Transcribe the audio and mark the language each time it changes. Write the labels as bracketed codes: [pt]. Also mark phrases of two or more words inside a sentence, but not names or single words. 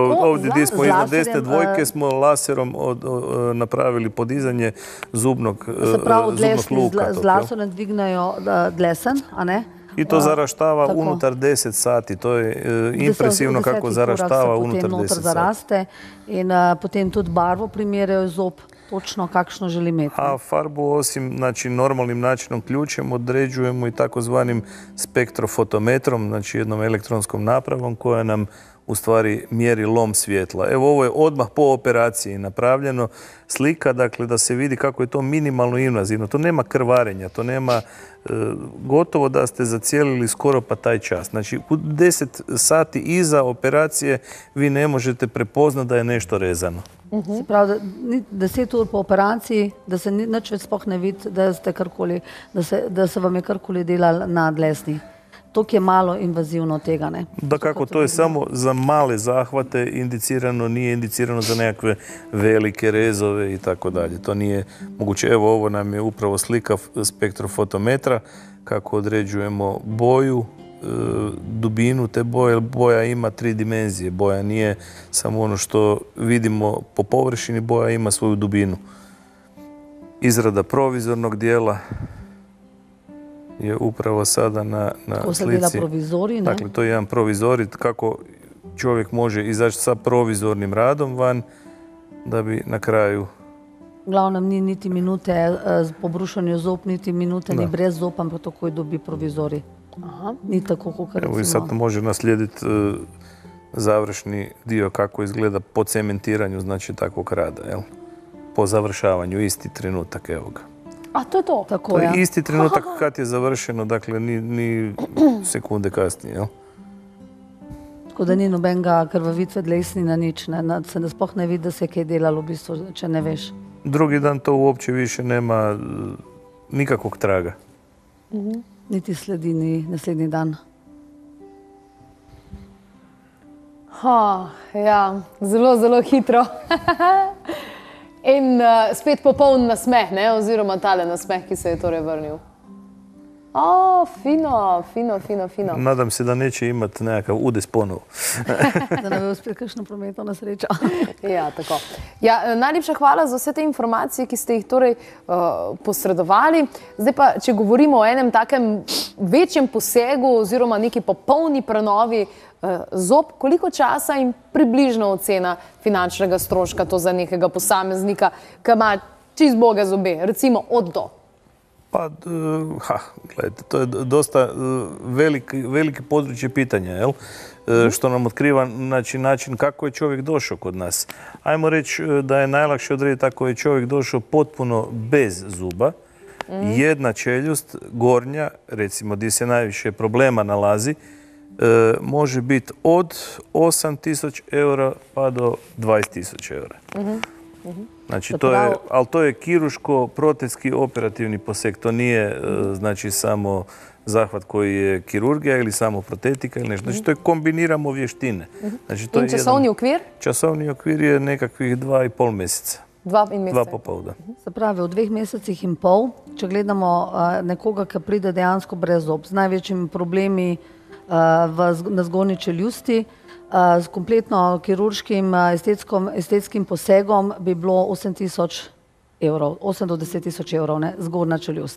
[hr] Evo, ovdje gdje smo iznad desne dvojke smo laserom napravili podizanje zubnog luka. [sl] Se pravi, z laserom dvignajo dlesen, a ne? [hr] I to zaraštava unutar 10 sati. To je impresivno kako zaraštava unutar 10 sati. [sl] Zaraste in potem tudi barvo primerajo zob, točno kakšno želi imeti. [hr] A farbu osim normalnim načinom ključem određujemo i takozvanim spektrofotometrom, znači jednom elektronskom napravom koja nam u stvari mjeri lom svjetla. Evo, ovo je odmah po operaciji napravljeno slika, dakle da se vidi kako je to minimalno invazivno. To nema krvarenja, to nema gotovo da ste zacijelili skoro pa taj čas. Znači, u 10 sati iza operacije vi ne možete prepoznati da je nešto rezano. [sl] Se pravi, 10 ur po operaciji, da se nič več sploh ne vidi, da se vam je karkoli delalo na dlesni. Tok je malo invazivno tega, ne? [hr] Da kako, to je samo za male zahvate indicirano, nije indicirano za nekakve velike rezove i tako dalje. To nije moguće. Evo, ovo nam je upravo slika spektrofotometra, kako određujemo boju, dubinu te boje. Boja ima 3 dimenzije. Boja nije samo ono što vidimo po površini, boja ima svoju dubinu. Izrada provizornog dijela je upravo sada na slici. [sl] Ko se dela provizorij, ne? [hr] Dakle, to je jedan provizorij, kako čovjek može izaći sa provizornim radom van, da bi na kraju... [sl] Glavnem, ni niti minute po brušanju zob, niti minute ni brez zob, ampak takoj dobi provizorij. Ni tako, kot recimo. [hr] Evo i sad može naslijediti završni dio kako izgleda po cementiranju, znači takvog rada, jel? Po završavanju, isti trenutak, evo ga. [sl] A to je to? [hr] To je isti trenutak kad je završeno, dakle ni sekunde kasnije, jel? [sl] Tako da ni nobenega krvavitve dlesni na nič, se ne sploh ne vidi, da se je kaj delalo, v bistvu, če ne veš. [hr] Drugi dan to uopće više nema nikakvog traga. [sl] Niti sledi ni naslednji dan. Ja, zelo, zelo hitro. In spet popoln nasmeh, oziroma tale nasmeh, ki se je torej vrnil. Fino. [hr] Nadam se da neće imati nekakav udes ponovo. [sl] Da ne bo spet kakšno prometno nesrečo. Ja, tako. Najlepša hvala za vse te informacije, ki ste jih torej posredovali. Zdaj pa, če govorimo o enem takem večjem posegu oziroma neki popolni prenovi zob, koliko časa in približno ocena finančnega stroška to za nekega posameznika, ki ima čist boge zobe, recimo od do? [hr] Pa, gledajte, to je dosta veliki područje pitanja, jel? Što nam otkriva način kako je čovjek došao kod nas. Ajmo reći da je najlakše odrediti ako je čovjek došao potpuno bez zuba, jedna čeljust, gornja, recimo gdje se najviše problema nalazi, može biti od 8.000 eura pa do 20.000 eura. Znači, ali to je kirurško-protetski operativni poseg. To nije, znači, samo zahvat koji je kirurgija ili samo protetika ili nešto. Znači, to je kombiniramo vještine. [sl] In časovni okvir? [hr] Časovni okvir je nekakvih 2,5 mjeseca. [sl] 2,5, da. Se pravi, v 2 mesecih in pol, če gledamo nekoga, ki pride dejansko brez zob, z največjimi problemi na zgornji čeljusti, s kompletno kirurškim estetskim posegom bi bilo 8.000 evrov, 8 do 10.000 evrov, zgornja čeljust.